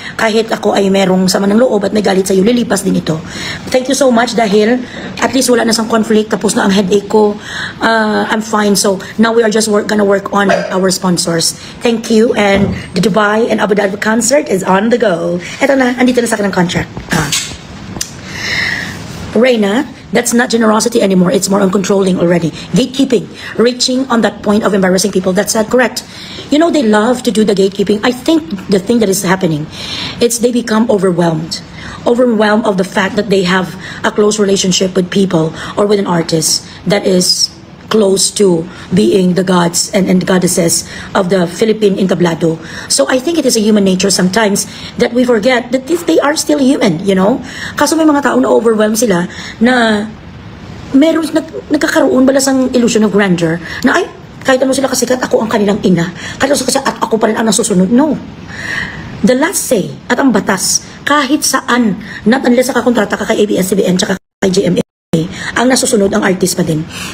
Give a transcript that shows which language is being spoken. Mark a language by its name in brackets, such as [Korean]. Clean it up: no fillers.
[Filipino] Kahit ako ay merong sama ng loob at may galit sa'yo, lilipas din ito. [English] Thank you so much [Filipino] dahil [English] at least [Filipino] wala na sang [English] conflict. [Filipino] Tapos na ang headache ko. [English] I'm fine. So now we are just gonna work on our sponsors. Thank you. And the Dubai and Abu Dhabi concert is on the go. [Filipino] Ito na, andito na sa akin ang contract. [English] Reina, that's not generosity anymore. It's more on controlling already. Gatekeeping. Reaching on that point of embarrassing people. That's not correct. You know, they love to do the gatekeeping. I think the thing that is happening, it's they become overwhelmed. Overwhelmed of the fact that they have a close relationship with people or with an artist that is close to being the gods and goddesses of the Philippine entablado. So I think it is a human nature sometimes that we forget that they are still human, you know? [Filipino] Kaso may mga tao na overwhelmed sila na meron nagkakaroon balas ang [English] illusion of grandeur [Filipino] na ay, kahit ano sila kasikat, ako ang kanilang ina. Kahit ano kasi at ako pa rin ang nasusunod. [English] No. The last say [Filipino] at ang batas, kahit saan, [English] not unless [Filipino] nakakontrata ka kay ABS-CBN tsaka kay GMA, ang nasusunod ang artist pa din.